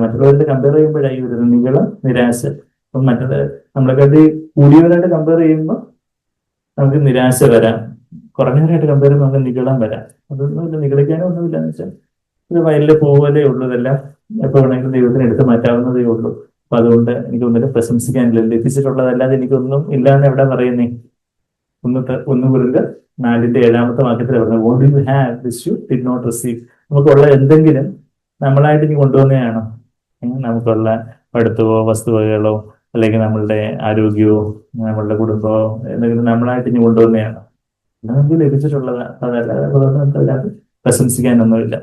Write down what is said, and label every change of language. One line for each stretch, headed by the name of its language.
Malayalam: മറ്റുള്ളവരുടെ കമ്പയർ ചെയ്യുമ്പോഴായി വരുന്നത് നിഗളം, നിരാശ. അപ്പം നമ്മളെക്കാട്ടി കൂടിയവരായിട്ട് കമ്പയർ ചെയ്യുമ്പോൾ നമുക്ക് നിരാശ വരാം, കുറഞ്ഞവരായിട്ട് കമ്പയർ ചെയ്യുമ്പോൾ നമുക്ക് നിഗളം വരാം. അതൊന്നുമില്ല, നിഗളിക്കാനോ ഒന്നുമില്ല. എന്ന് വെച്ചാൽ ഇത് വയലിലെ പോലെ ഉള്ളതെല്ലാം എപ്പോൾ വേണമെങ്കിലും ദൈവത്തിന് എടുത്ത് മാറ്റാവുന്നതേ ഉള്ളൂ. അപ്പൊ അതുകൊണ്ട് എനിക്കൊന്നിനും പ്രശംസിക്കാനില്ല. ലഭിച്ചിട്ടുള്ളതല്ലാതെ എനിക്കൊന്നും ഇല്ലാന്ന് എവിടെ പറയുന്നേ? 1 കൊരിന്ത്യർ 4:7 വാക്യത്തിൽ പറഞ്ഞത്
English: what do you have which you did not receive.
Malayalam: നമുക്കുള്ള എന്തെങ്കിലും നമ്മളായിട്ട് ഇനി കൊണ്ടുവന്നതാണോ? നമുക്കുള്ള പഠിത്തമോ വസ്തുവകകളോ അല്ലെങ്കിൽ നമ്മളുടെ ആരോഗ്യമോ നമ്മളുടെ കുടുംബമോ എന്തെങ്കിലും നമ്മളായിട്ട് ഇനി കൊണ്ടുവന്നതാണോ? നമുക്ക് ലഭിച്ചിട്ടുള്ളത് അതല്ലാതെ പ്രശംസിക്കാനൊന്നുമില്ല.